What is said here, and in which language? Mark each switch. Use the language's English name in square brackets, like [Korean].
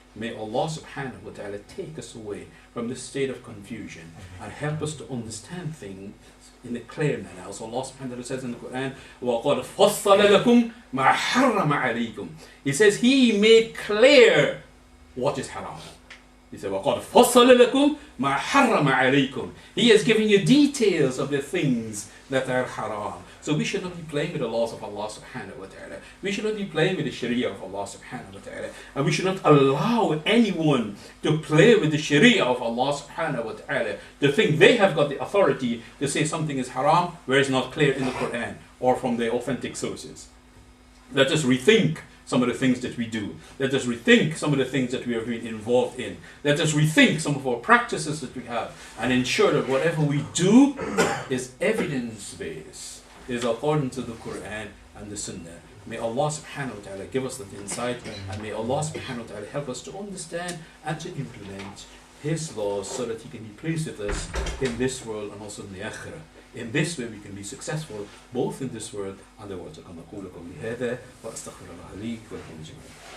[English] May Allah subhanahu wa ta'ala take us away from this state of confusion and help us to understand things in a clear manner. As Allah subhanahu wa ta'ala says in the Quran, [Arabic] وَقَدْ فَصَّلَ لَكُمْ مَا حَرَّمَ عَلَيْكُمْ. [English] He says He made clear what is haram. He said, [Arabic] وَقَدْ فَصَّلَ لَكُمْ مَا حَرَّمَ عَلَيْكُمْ. [English] He has given you details of the things that are haram. So we should not be playing with the laws of Allah subhanahu wa ta'ala. We should not be playing with the sharia of Allah subhanahu wa ta'ala. And we should not allow anyone to play with the sharia of Allah subhanahu wa ta'ala, to think they have got the authority to say something is haram where it's not clear in the Quran or from the authentic sources. Let us rethink some of the things that we do. Let us rethink some of the things that we have been involved in. Let us rethink some of our practices that we have and ensure that whatever we do is evidence-based, is according to the Quran and the Sunnah. May Allah subhanahu wa ta'ala give us that insight, and may Allah subhanahu wa ta'ala help us to understand and to implement His laws so that He can be pleased with us in this world and also in the akhirah. In this way we can be successful both in this world and the world to come. [Arabic] أقول قولي هذا وأستغفر الله لي ولكم جميعا.